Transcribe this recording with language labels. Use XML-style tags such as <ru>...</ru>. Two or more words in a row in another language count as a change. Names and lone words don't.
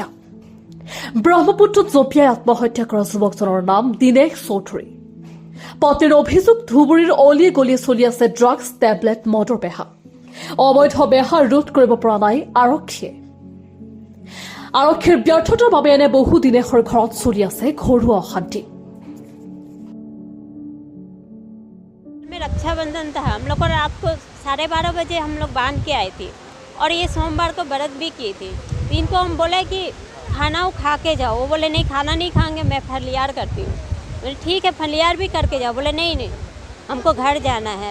<as>ব্ৰহ্মপুত্ৰত জঁপিয়াই আত্মহত্যা কৰা যুৱকজনৰ নাম দিনেশ চৌধুৰী। পত্নীৰ অভিযোগ, ধুবুৰীৰ অলিয়ে গলিয়ে চলি আছে ড্ৰাগছ, টেবলেট, মদৰ বেহা। অবৈধ বেহা ৰোধ কৰিব পৰা নাই আৰক্ষীয়ে। আৰক্ষীৰ ব্যৰ্থতাৰ বাবে এনে বহু দিনেশৰ ঘৰত চলি আছে ঘৰুৱা অশান্তি।</as> <hi>रक्षाबंधन था, हम लोग को रात को 12:30 बजे हम लोग बांध के आए थे और ये सोमवार को व्रत भी किए थे। तो इनको हम बोले कि खाना वो खा के जाओ। वो बोले नहीं, खाना नहीं खाएंगे, मैं फलियार करती हूँ। बोले ठीक है, फलियार भी करके जाओ। बोले नहीं नहीं, हमको घर जाना है।</hi>